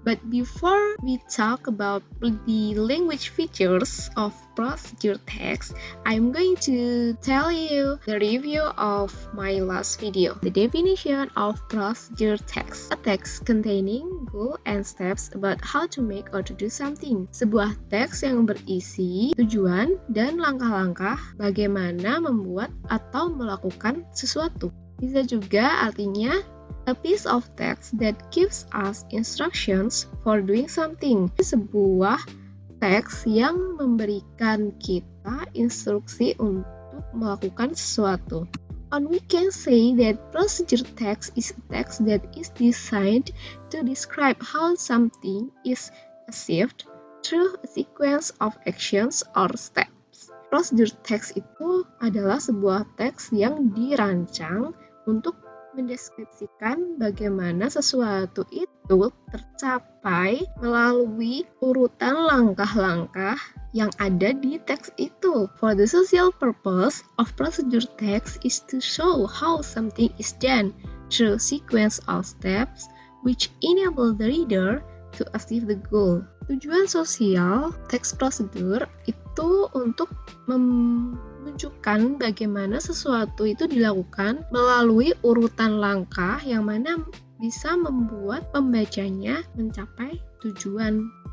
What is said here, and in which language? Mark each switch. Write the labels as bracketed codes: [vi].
[en] But before we talk about the language features of procedure text, I'm going to tell you the review of my last video. The definition of procedure text: a text containing goal and steps about how to make or to do something. [id] Sebuah teks yang berisi tujuan dan langkah-langkah bagaimana membuat atau melakukan sesuatu. Bisa juga artinya [en] a piece of text that gives us instructions for doing something. [id] Sebuah teks yang memberikan kita instruksi untuk melakukan sesuatu. [en] And we can say that procedure text is a text that is designed to describe how something is achieved through a sequence of actions or steps. [id] Procedure text itu adalah sebuah teks yang dirancang untuk mendeskripsikan bagaimana sesuatu itu tercapai melalui urutan langkah-langkah yang ada di teks itu. [en] For the social purpose of procedure text is to show how something is done through sequence of steps which enable the reader to achieve the goal. [id] Tujuan sosial teks prosedur itu untuk menunjukkan bagaimana sesuatu itu dilakukan melalui urutan langkah yang mana bisa membuat pembacanya mencapai tujuan.